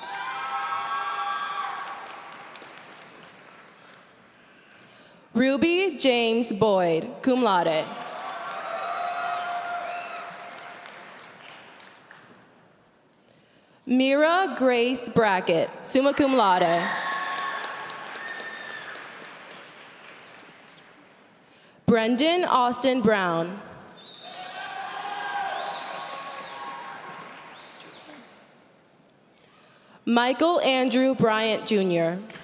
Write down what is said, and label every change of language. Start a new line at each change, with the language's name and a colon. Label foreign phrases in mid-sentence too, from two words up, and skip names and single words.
English: Ruby James Boyd,
Latin: cum laude.
English: Mira Grace Brackett,
Latin: summa cum laude.
English: Brendan Austin Brown. Michael Andrew Bryant, Jr.